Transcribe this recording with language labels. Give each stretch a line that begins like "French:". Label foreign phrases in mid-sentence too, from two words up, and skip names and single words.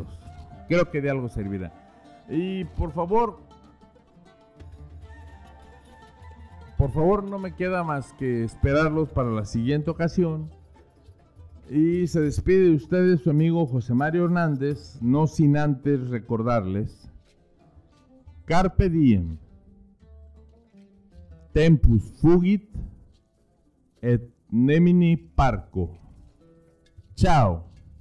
Spanish: Creo que de algo servirá. Y por favor, no me queda más que esperarlos para la siguiente ocasión. Y se despide de ustedes su amigo José Mario Hernández, no sin antes recordarles:
Latin: Carpe diem, tempus fugit, et nemini parco.
Spanish: Chao.